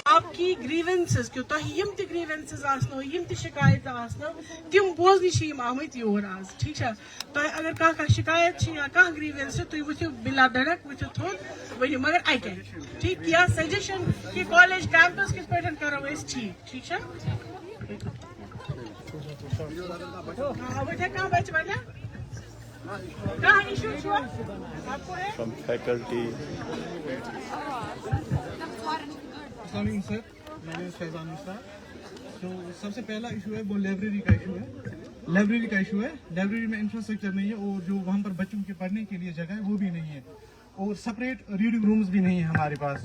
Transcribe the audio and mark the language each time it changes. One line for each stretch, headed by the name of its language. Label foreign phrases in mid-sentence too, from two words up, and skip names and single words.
Urdu: آپ کی
Kashmiri: گریونسز کہ تہ یم تہ گریونسز آسنو یم تہ شکایت آسنو تم بوزنی چھ یم آمت یور آز ٹھیک چھا تہ اگر کانٛہہ شکایت چھ یا کانٛہہ گریونس چھ تُہۍ وٕچھِو بلا دڑک وٕچھِو تھوٚد ؤنِو مگر اکہِ ٹھیک یا سجیشن کہ
English: college campus
Kashmiri: کِتھ پٲٹھۍ کرو أسۍ ٹھیک ٹھیک چھا کانٛہہ بچہ وَنیا کانٛہہ ایشوٗ چھُوا
Urdu: آپ کو ہے
English: from faculty.
Arabic: السلام علیکم
Urdu: سر میرا نام فیضان مشرا. تو سب سے پہلا ایشو ہے وہ لائبریری کا ایشو ہے. لائبریری میں انفراسٹرکچر نہیں ہے اور جو وہاں پر بچوں کے پڑھنے کے لیے جگہ ہے وہ بھی نہیں ہے اور
English: separate reading rooms
Urdu: بھی نہیں ہے ہمارے پاس.